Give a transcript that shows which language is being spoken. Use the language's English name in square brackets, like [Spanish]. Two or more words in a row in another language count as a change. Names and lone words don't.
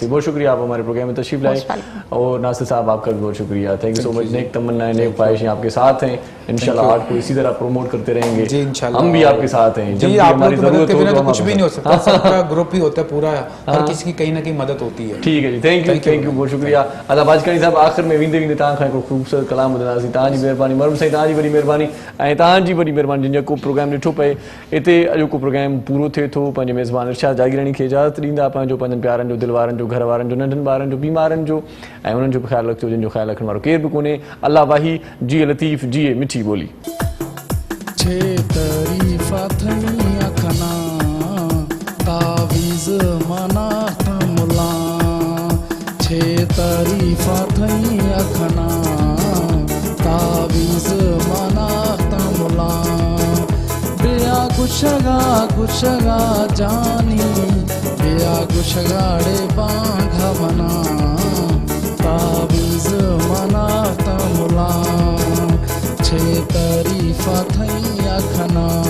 [Hindi] बहुत शुक्रिया, आप हमारे प्रोग्राम में तशरीफ लाए। और नासिर साहब आपका भी बहुत शुक्रिया। [English] thank you so much. [Hindi] नेक तमन्नाएं, नेक ख्वाहिशें आपके साथ हैं। इंशाल्लाह आर्ट को इसी तरह प्रमोट करते रहेंगे जी इंशाल्लाह। हम भी आपके साथ हैं, जब जी भी आप हमारी लोग की मदद जरूरत के हो बिना तो तो हम कुछ भी नहीं हो सकता, सबका ग्रुप ही होता है पूरा, हर किसी की कहीं ना कहीं मदद होती है। ठीक है जी, [English] thank you [Hindi] बहुत शुक्रिया। [Sindhi] अदा बाजकणी साहब आखिर में वेंदे वेंदे तव्हां खां हिकिड़ो ख़ूबसूरत कलाम ॿुधंदासीं। तव्हांजी महिरबानी मरम साईं, तव्हांजी वॾी महिरबानी ऐं तव्हांजी वॾी महिरबानी जिन जेको प्रोग्राम ॾिठो पए हिते अॼोको प्रोग्राम पूरो थिए थो। पंहिंजे मेज़बान इरशाद जागीरानी खे इजाज़त ॾींदा, पंहिंजो पंहिंजनि प्यारनि जो, दिलि वारनि जो, घर वारनि जो, नंढनि ॿारनि जो, बीमारनि जो ऐं उन्हनि जो बि ख़्यालु रखिजो जिन जो ख़्यालु रखण वारो केरु बि कोन्हे। अल्लाह वाही, जिए लतीफ़, जिए मिठी ॿोली। [Baluchi] छे तारीफ़ा थई अखना तावीज़ मना तमुला, छे तारीफ़ा थई अखना तावीज़ मना तमुला, बिया गुशगा गुशगा जानी बिया गुशगाड़े बांघा मना तावीज़ मना तमुला, छे तारीफ़ा थई अखना